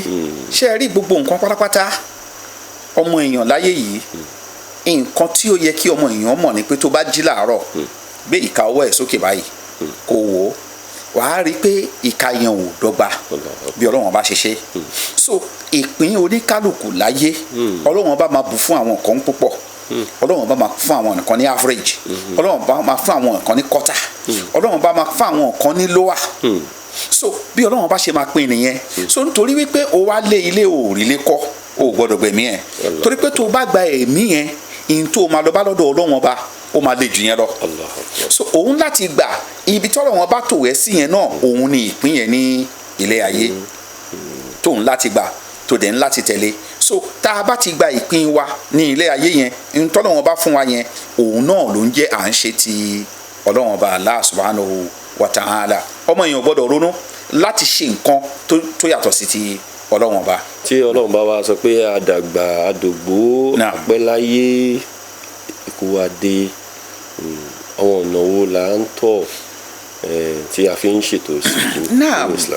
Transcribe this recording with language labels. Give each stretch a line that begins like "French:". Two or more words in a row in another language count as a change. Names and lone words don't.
Yoruba: Ṣé ẹ rí gbogbo nǹkan pátápátá ọmọ èèyàn láyé yìí, nǹkan tí ó yẹ kí ọmọ èèyàn mọ̀ ni pé tó bá jí láàárọ̀ gbé ìka ọwọ́ ẹ̀ sókè báyìí kó wò ó wàá rí pé ìka yẹn ò dọ́gba bí Ọlọ́run bá ṣe ṣe. So ìpín oníkálukú láyé Ọlọ́run bá máa bù fún àwọn nǹkan púpọ̀, Ọlọ́run bá máa fún àwọn nǹkan ní average, Ọlọ́run bá máa fún àwọn nǹkan ní quarter, Ọlọ́run bá máa fún àwọn nǹkan ní lower. So bí Ọlọ́run bá ṣe máa pín nìyẹn. So nítorí wípé o wá lé ilé òòrìlé kọ́ o gbọ́dọ̀ gbẹ̀mí ẹ̀ torí pé tó o bá gba ẹ̀mí yẹn ìyìn tó o máa lọ bá lọ́dọ̀ Ọlọ́run Ọba ó máa le jù yẹn lọ. So òun láti gbà ibi tí Ọlọ́run Ọba tò ẹ́ sí yẹn náà òun ni ìpín yẹn ní ilé ayé tóun láti gbà tó dẹ̀ ń láti tẹ̀lé. So tá a bá ti gba ìpín wa ní ilé ayé yẹn ní tọ́lọ́run Ọba fún wa yẹn òun náà ló ń jẹ́ à ń ṣe ti Ọlọ́run Ọba
Arabic: الله سبحانه وتعالى.
Yoruba: Ọmọ èèyàn gbọ́dọ̀ ronú láti ṣe nǹkan tó yàtọ̀ sí ti Ọlọ́run Ọba. Tí Ọlọ́run bá wa sọ pé àdàgbà àdògbò àpẹ́ láyé ikú wa dé, àwọn ọ̀nà wo là ń tọ̀ tí a fi ń ṣètò ìsìnkú Islam?